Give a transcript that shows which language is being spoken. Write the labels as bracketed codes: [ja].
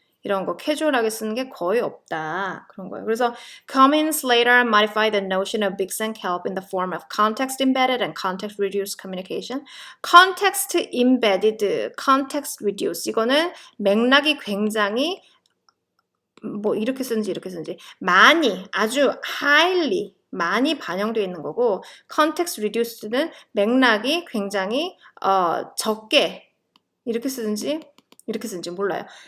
[ko] 이런 거 캐주얼하게 쓰는 게 거의 없다. 그런 거예요. [en] 그래서 Cummins later modified the notion of Bix and Kelp in the form of context embedded and context reduced communication. [ko] context embedded, context reduced 이거는 맥락이 굉장히 뭐 이렇게 쓰는지 많이 아주 highly 많이 반영되어 있는 거고 context reduced는 맥락이 굉장히 적게 이렇게 쓰는지 몰라요.